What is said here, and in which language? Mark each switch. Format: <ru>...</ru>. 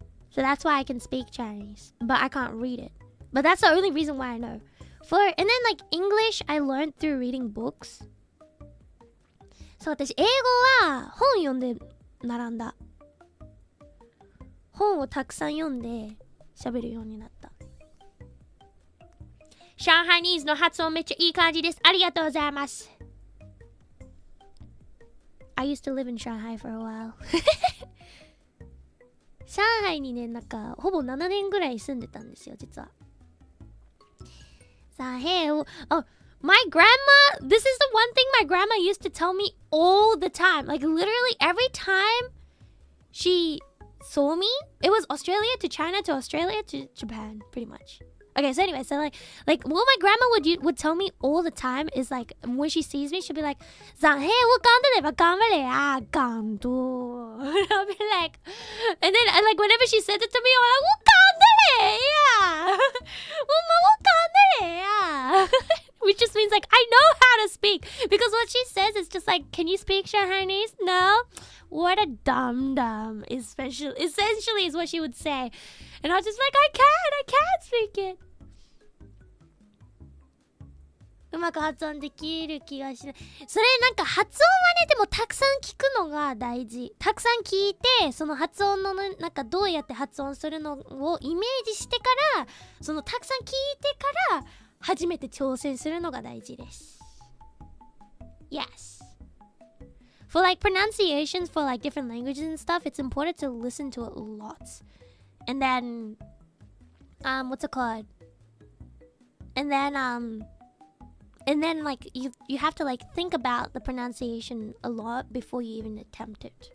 <en>So that's why I can speak Chinese, but I can't read it. But that's the only reason why I know. And then like English, I learned through reading books.</en> <ja>そう、私英語は本読んで学んだ。本をたくさん読んで喋るようになった。上海ニーズの発音めっちゃいい感じです。ありがとうございます。</ja> <en>I used to live in Shanghai for a while.</en> <ja>上海にね、なんかほぼ7年ぐらい住んでたんですよ、実は。</ja> <en>さあ、oh, my grandma, this is the one thing my grandma used to tell me all the time. Like literally every time she saw me, it was Australia to China to Australia to Japan, pretty much. Okay, so anyway, so like what my grandma would tell me all the time is like when she sees me, she'll be like,</en> <zh>"上海我讲得来吧，讲不来啊，讲多."</zh> <en>And I'll be like, and then like whenever she said it to me, I'm like,</en> <zh>我讲得来呀，我讲得来呀.</zh> <en>Which just means like I know how to speak, because what she says is just like, "Can you speak Shanghainese?" No. What a dum-dum, essentially is what she would say. And I was just like, I can't speak it.</en> <ja>うまく発音できる気がしない。それなんか発音はね、でもたくさん聞くのが大事。たくさん聞いて、その発音のなんかどうやって発音するのをイメージしてから、そのたくさん聞いてから初めて挑戦するのが大事です。</ja> <en>Yes. For like pronunciations for like different languages and stuff, it's important to listen to it lots. And then what's it called? And then like you have to like think about the pronunciation a lot before you even attempt it.</en>